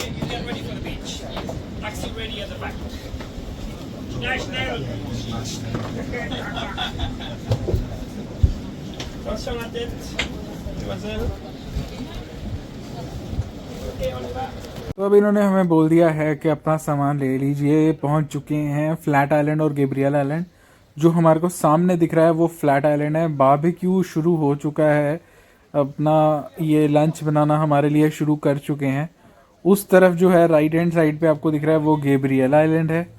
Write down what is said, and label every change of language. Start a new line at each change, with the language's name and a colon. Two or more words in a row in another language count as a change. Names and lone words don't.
English: You get ready for the beach. Taxi ready at the back. National.
French: Attention à la tête, mademoiselle. Ok, on y va.
Hindi: तो अब इन्होंने हमें बोल दिया है कि अपना सामान ले लीजिए। पहुंच चुके हैं फ्लैट आइलैंड और गैब्रियल आइलैंड। जो हमारे को सामने दिख रहा है वो फ्लैट आइलैंड है। बारबेक्यू शुरू हो चुका है, अपना ये लंच बनाना हमारे लिए शुरू कर चुके हैं। उस तरफ जो है
English: right hand side
Hindi: पे आपको दिख रहा है वो गैब्रियल आइलैंड है।